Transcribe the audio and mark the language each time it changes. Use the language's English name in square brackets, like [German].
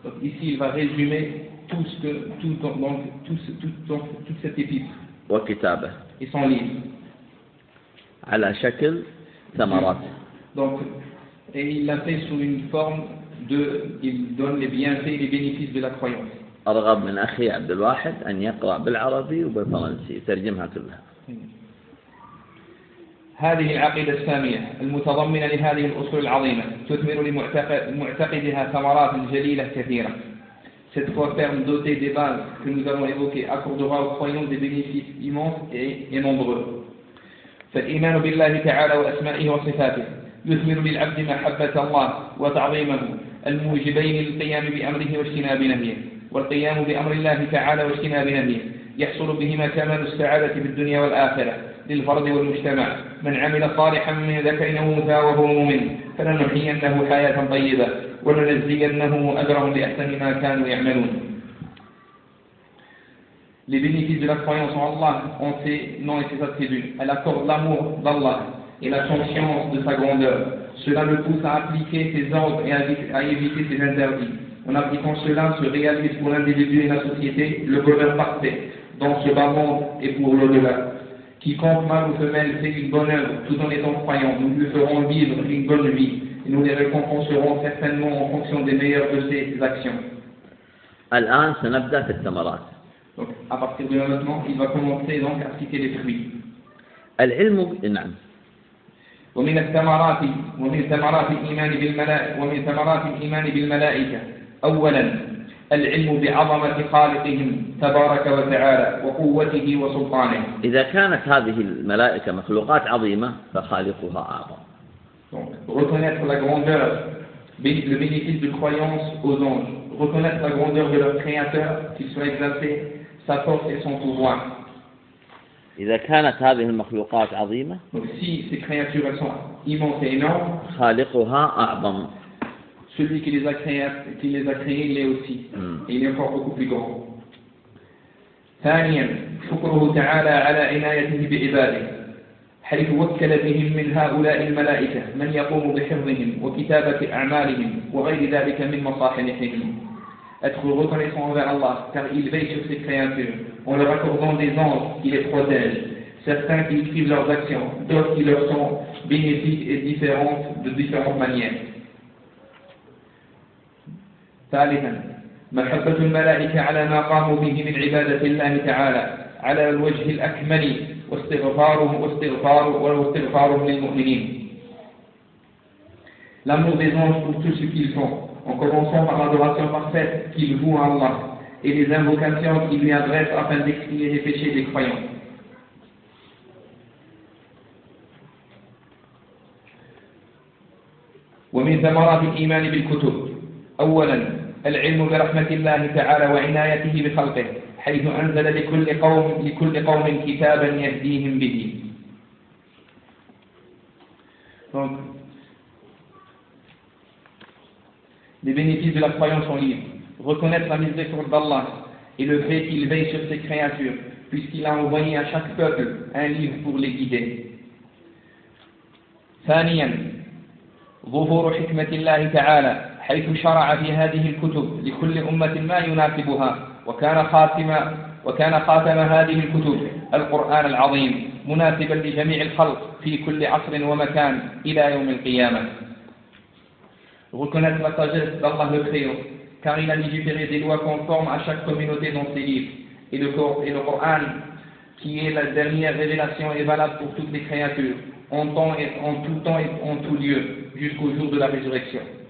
[French] ici il va résumer tout ce que tout donc tout ce, tout donc toute cette épître. [Arabic] وكتابه. [French] Et son livre. [Arabic] على شكل ثمرات. [French] Donc et il l'a fait sous une forme de il donne les bienfaits et les bénéfices de la croyance. [Arabic] أرغب من أخي عبد الواحد أن يقرأ بالعربي وبالفرنسي ترجمها كلها. هذه العقيدة السامية المتضمنة لهذه الأصول العظيمة تثمر لمعتقدها ثمرات جليلة كثيرة. Cette foi ferme dotée des bases que nous avons évoquées accordera aux croyants des bénéfices immenses et nombreux. فالإيمان بالله تعالى وأسمائه وصفاته يثمر للعبد محبة الله وتعظيمه الموجبين للقيام بأمره واجتناب نهيه. والقيام بأمر الله تعالى واجتناب نهيه يحصل بهما كمال السعادة في الدنيا والآخرة للفرد والمجتمع. من عمل صالحا من ذكر أو أنثى وهو مؤمن فلنحيينه حياة طيبة ولنجزينه أجرهم بأحسن ما كانوا يعملون. [French] Les bénéfices de la croyance en Allah ont ses noms et ses attributs. Elle accorde l'amour d'Allah et la conscience de sa grandeur. Cela le pousse à appliquer ses ordres et à éviter ses interdits. En appliquant cela, se réalise pour l'individu et la société le bonheur parfait dans ce bas monde et pour l'au-delà. Quiconque mâle ou femelle fait une bonne œuvre tout en étant croyant, nous lui ferons vivre une bonne vie et nous les récompenserons certainement en fonction des meilleures de ses actions. [Arabic] الآن سنبدأ في الثمرات. [French] Donc, à partir de maintenant, il va commencer donc à citer les fruits. [Arabic] العلم نعم. ومن الثمرات ومن ثمرات الإيمان بالملائكة. أولا العلم بعظمة خالقهم تبارك وتعالى وقوته وسلطانه. إذا كانت هذه الملائكة مخلوقات عظيمة فخالقها أعظم. [French] Reconnaître la grandeur, le bénéfice de croyance aux anges. Reconnaître la grandeur de leur créateur, qu'il soit exalté, sa force et son pouvoir. [Arabic] إذا كانت هذه المخلوقات عظيمة. [French] Donc si ces créatures sont immenses et énormes. [Arabic] خالقها أعظم. [French] Celui qui les a créés, il est aussi. Et il est encore beaucoup plus grand. [Arabic] ثانيا شكره تعالى على عنايته بعباده حيث وكل بهم من هؤلاء الملائكة من يقوم بحفظهم وكتابة أعمالهم وغير ذلك من مصالحهم. [French] Être reconnaissant envers Allah car il veille sur ses créatures en leur accordant des anges qui les protègent. Certains qui écrivent leurs actions, d'autres qui leur sont bénéfiques et différentes de différentes manières. [Arabic] ثالثا محبة الملائكة على ما قاموا به من عبادة الله تعالى على الوجه الأكمل واستغفارهم للمؤمنين. [French] L'amour des anges pour tout ce qu'ils font, en commençant par l'adoration parfaite qu'ils vouent à Allah et les invocations qu'ils lui adressent afin d'expier les péchés des croyants. [Arabic] ومن ثمرات الإيمان بالكتب أولا العلم برحمة الله تعالى وعنايته بخلقه حيث أنزل لكل قوم كتابا يهديهم به. [French] Donc, les bénéfices de la croyance en livre. Reconnaître la miséricorde d'Allah et le fait qu'il veille sur ses créatures, puisqu'il a envoyé à chaque peuple un livre pour les guider. [Arabic] ثانيا ظهور حكمة الله تعالى حيث شرع في هذه الكتب لكل أمة ما يناسبها وكان خاتم هذه الكتب القرآن العظيم مناسبا لجميع الخلق في كل عصر ومكان إلى يوم القيامة. [French] Reconnaître la sagesse d'Allah le Créant, car il a légiféré des lois conformes à chaque communauté dans ses livres, et le Coran, qui est la dernière révélation, est valable pour toutes les créatures, en temps et en tout temps et en tout lieu, jusqu'au jour de la résurrection.